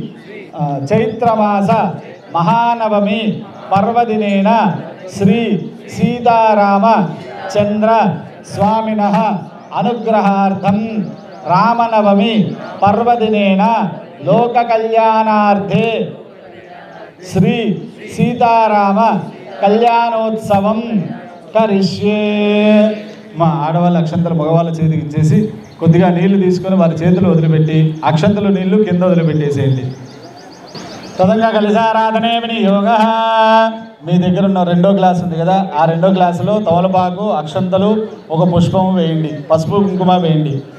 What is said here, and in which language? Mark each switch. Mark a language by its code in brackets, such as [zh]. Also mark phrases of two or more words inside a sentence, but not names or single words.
[sa] चैत्रमास महानवमी पर्वदिनेन श्री सीताराम चंद्र स्वामिनः अनुग्रहार्थं रामनवमी पर्वदिनेन लोककल्याणार्थे श्री सीताराम कल्याणोत्सवं करिष्ये। [te] మా ఆడవాళ్ళ అక్షంతలు మగవాళ్ళ చేతికి ఇచ్చేసి కొద్దిగా నీళ్లు తీసుకొని వారి చేతులు వదిలిపెట్టి అక్షంతలు నీళ్లు కింద వదిలిపెట్టేసేయండి. [sa] తదంగా కలిసారాధనే వినియోగ. [te] మీ దగ్గర ఉన్న 2వ గ్లాస్ ఉంది కదా, ఆ 2వ గ్లాసులో తమలపాకు అక్షంతలు ఒక పుష్పం వేయండి, పసుపు కుంకుమ వేయండి.